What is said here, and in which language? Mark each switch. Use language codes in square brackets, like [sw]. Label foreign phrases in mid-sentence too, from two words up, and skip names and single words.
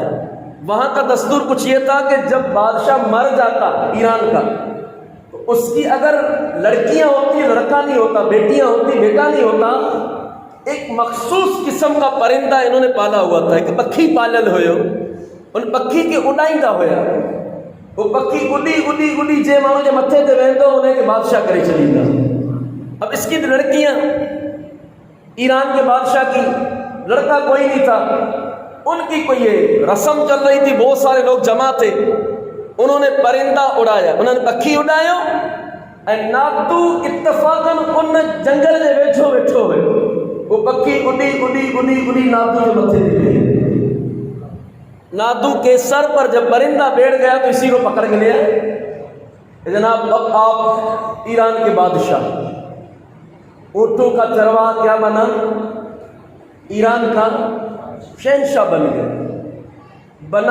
[hi] वहां का दस्तूर कुछ ये था कि जब बादशाह मर जाता ईरान का, तो उसकी अगर लड़कियां होती, लड़का नहीं होता, बेटियां होती, बेटा नहीं होता, एक मखसूस किस्म का परिंदा इन्होंने पाला हुआ था कि [sd] पक्षी पालल होयो, उन पक्षी के उड़ाईंदा होया। वो पक्षी उड़ी उड़ी उड़ी जे माण्हू जे मथे ते वेंदो उन्हें के बादशाह करे छॾींदा। [hi] अब इसकी लड़कियां, ईरान के बादशाह की लड़का कोई नहीं था, उनकी कोई ये रस्म चल रही थी, बहुत सारे लोग जमा थे, उन्होंने परिंदा उड़ाया, [sd] उन्होंने पखी उड़ायो ऐं नादू इत्तफाकन उन जंगल जे वेठो वेठो हुयो। वो पखी उड़ी उड़ी उड़ी उड़ी नादू जे मथे ते वेही। [hi] नादू के सर पर जब परिंदा बैठ गया तो इसी को पकड़ के लिया। जनाब, अब आप ईरान के बादशाह, ऊँटों का चरवाहा क्या बना, ईरान का शहंशाह बन गया, बना।